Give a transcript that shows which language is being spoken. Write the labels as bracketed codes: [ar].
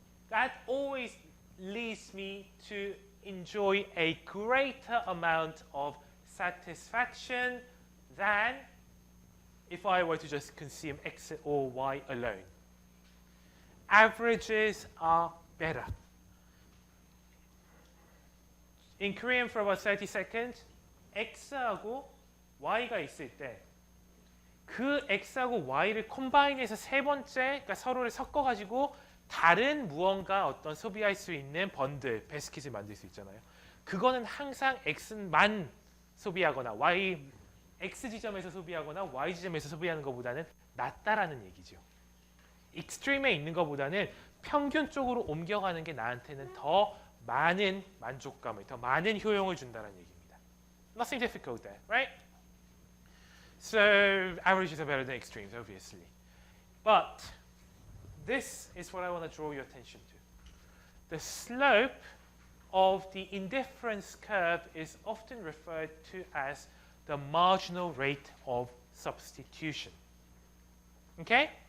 [en] That always leads me to enjoy a greater amount of satisfaction than if I were to just consume X or Y alone. Averages are better. In Korean for about 30 seconds, [ko] X하고 Y가 있을 때 그 x하고 y를 컴바인해서 세 번째, 그러니까 서로를 섞어가지고 다른 무언가 어떤 소비할 수 있는 번들, 베스킷을 만들 수 있잖아요. 그거는 항상 x만 소비하거나 x 지점에서 소비하거나 y 지점에서 소비하는 것보다는 낫다라는 얘기죠. 익스트림에 있는 것보다는 평균 쪽으로 옮겨가는 게 나한테는 더 많은 만족감을, 더 많은 효용을 준다는 얘기입니다. [en] Nothing difficult there, right? So averages are better than extremes, obviously. But this is what I want to draw your attention to. The slope of the indifference curve is often referred to as the marginal rate of substitution. Okay?